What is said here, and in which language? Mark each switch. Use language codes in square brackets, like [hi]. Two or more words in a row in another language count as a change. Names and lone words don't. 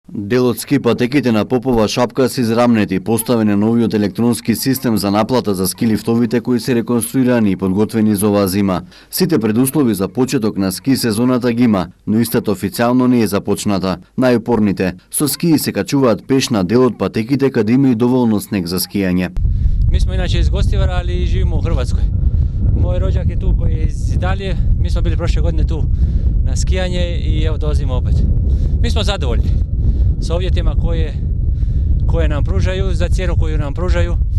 [mk] Дел од ски патеките на Попова шапка се израмнети, поставен е новиот електронски систем за наплата за ски лифтовите кои се реконструирани и подготвени за оваа зима. Сите предуслови за почеток на ски сезоната ги има, но истата официјално не е започната. Најупорните со скии се качуваат пеш на дел од патеките каде има и доволно снег за скијање. [hr] Mi smo inače iz Gostivara, ali živimo u Hrvatskoj. Moj rođak je tu koji je iz Italije, mi smo bili prošle godine tu na skijanje i evo dolazimo opet. Mi smo zadovoljni sa uvjetima koje nam pružaju, za cijenu koju nam pružaju.